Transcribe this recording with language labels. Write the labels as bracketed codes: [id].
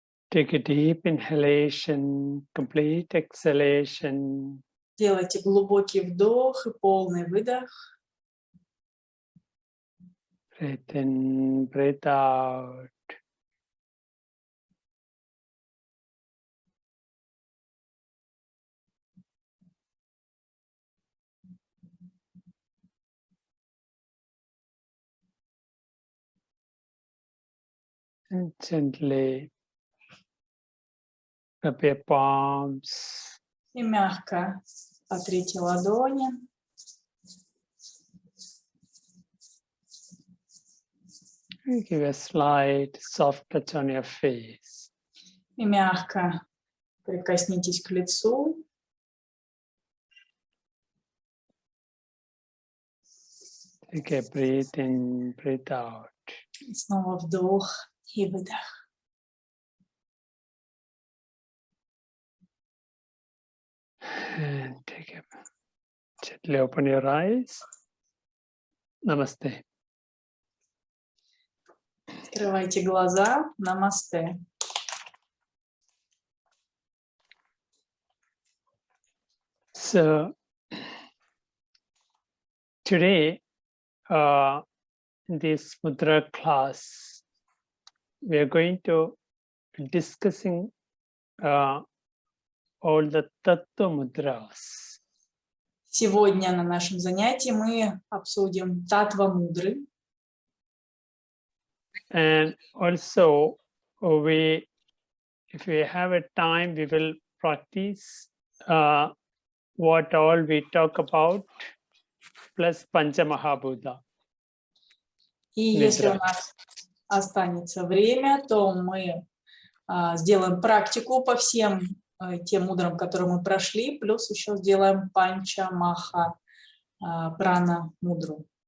[en] Take a deep inhalation, complete exhalation. [ru] Делайте глубокий вдох и полный выдох. [en] Breathe in, breathe out. And gently rub your palms. [ru] И мягко отрите ладони. [en] And give a slight soft touch on your face. [ru] И мягко прикоснитесь к лицу. [en] Take a breath in, breathe out. [ru] И снова вдох и выдох. [en] And take a gently open your eyes. Namaste. [ru] Открывайте глаза. Намасте. [en] So today, in this Mudra class, we are going to discussing all the Tattva Mudras. [ru] Сегодня на нашем занятии мы обсудим Таттва Мудры. [en] And also, if we have a time, we will practice what all we talk about, plus Pancha Mahabhuta. [ru] И если у нас останется время, то мы сделаем практику по всем тем мудрам, которые мы прошли, плюс еще сделаем Панча Маха Прана Мудру.